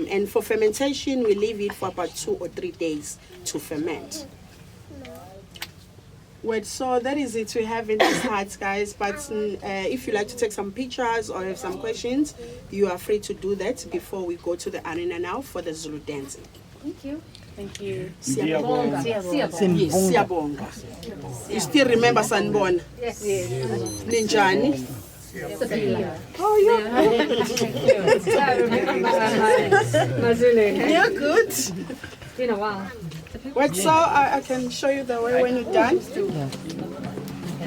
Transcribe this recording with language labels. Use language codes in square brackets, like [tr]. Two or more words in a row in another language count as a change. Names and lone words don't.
[en] And for fermentation, we leave it for about 2 or 3 days to ferment. Well, so that is it we have in this hut, guys. But if you like to take some pictures or have some questions, you are free to do that before we go to the arena now for the Zulu dancing. Thank you. Thank you. [zu] Siyabonga. [en] Yes, siyabonga. You still remember Sanbona? Yes. Ninjani? Oh, you're good. Been a while. What, so I can show you the way when you're done.